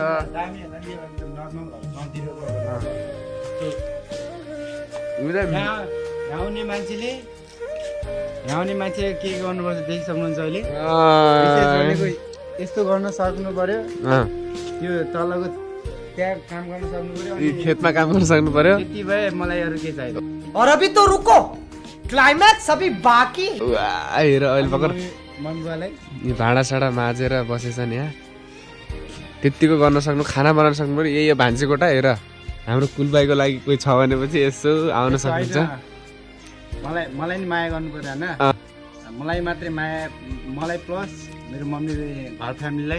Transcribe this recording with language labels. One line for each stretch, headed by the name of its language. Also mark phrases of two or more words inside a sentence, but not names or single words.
Nepali: दामी हैन नि नर्मल गाउँतिरको। आउने मान्छे के गर्नुपर्छ देखिसक्नुहुन्छ अहिले। यस्तो गर्न सक्नु पर्यो, यो तलको त्यहाँ काम गर्न सक्नु पर्यो, खेतमा काम गर्न सक्नु पर्यो। त्यति भए मलाई अरू के चाहियो।
Hindi: और अभी तो रुको, क्लाइमैक्स अभी बाकी।
Nepali: हेर अहिले भर्खर मम्मीलाई यो भाँडासाँडा माझेर बसेछन् यहाँ। त्यतिको गर्न सक्नु, खाना बनाउन सक्नु पर्यो। यही भान्जी कोठा हेर, हाम्रो कुलबाईको लागि कोही छ भनेपछि यसो आउन सक्नुहुन्छ। मलाई नि माया गर्नु पर्यो होइन। मलाई मात्रै माया, मलाई प्लस मेरो मम्मी घर फ्यामिलीलाई।